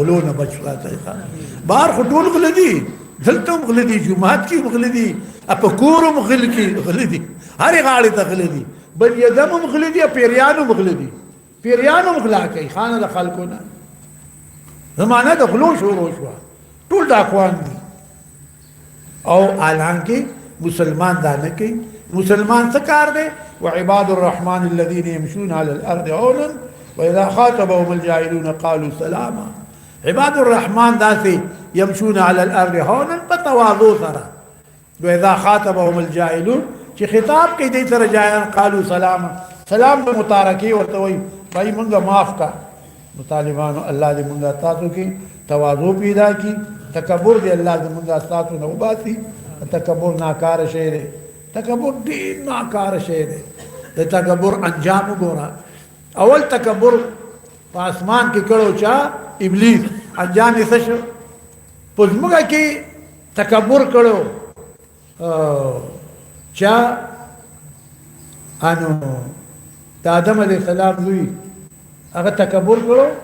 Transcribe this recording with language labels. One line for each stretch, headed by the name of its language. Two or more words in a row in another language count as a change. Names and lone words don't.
Pashto: غلو نه بچ ساتي بهر خو ټول غل دي دلته هم غل دي جمعات کې غل دي په کور هم غل کې غل دي هرې غاړې ته غل دي بل یدم هم غل دي پیریانو هم غل دي پیریانو هم غلا کوي خانه د خلکو نه زمانه د غلو شروع شوه ټول ډاکوان دي او حالانکه مسلمان دا نه کوي مسلمان څه کار دی
Arabic: وعباد الرحمن الذين يمشون على الارض هونا واذا خاطبهم الجاهلون قالوا سلاما عباد الرحمن داسي يمشون على الارض هونا بتواضع سره واذا خاطبهم الجاهلون
Pashto: چې خطاب کوي دې سره جاهل
Arabic: قالوا سلاما
Pashto: سلام په متارکي ورته وي بھائی مونږه معاف کا طالبانو الله دې مونږه تاسو کې تواضع پیدا کی تکبر دې الله دې مونږه تاسو نه وباسي تکبر ناکار شی دی تکبر ډیر ناکار شی دی د تکبر انجام وګوره اول تکبر په اسمان کې کړو چا ابلیس انجام یې څه شو په ځمکه کې تکبر کړو چا انو د آدم علیه السلام زوی هغه تکبر کړو